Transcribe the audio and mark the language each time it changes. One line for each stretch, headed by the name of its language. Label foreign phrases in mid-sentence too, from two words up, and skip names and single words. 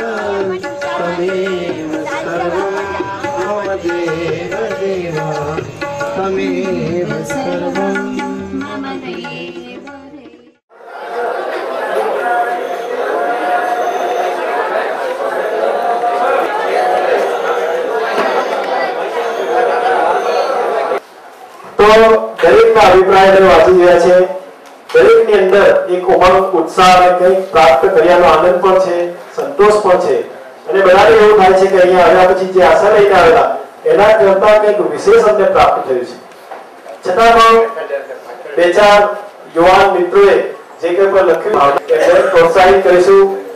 Sanskrit: त्वमेव सर्वं मम देव देव त्वमेव सर्वं मम देव।
Gujarati: તો દરેકના અભિપ્રાય વાંચી રહ્યા છે। દરેકની અંદર એક ઉમંગ ઉત્સાહ અને કંઈક પ્રાપ્ત કર્યાનો આનંદ પણ છે, સંતોષ પણ છે અને બધાને એવું થાય છે કે અહીંયા આવ્યા પછી જે આશા લઈને આવેલા એના કરતા કંઈક વિશેષ અમને પ્રાપ્ત થયું છે। છતાં પણ બે ચાર યુવાન મિત્રોએ જે કંઈ પણ લખ્યું એમને પ્રોત્સાહિત કરીશું।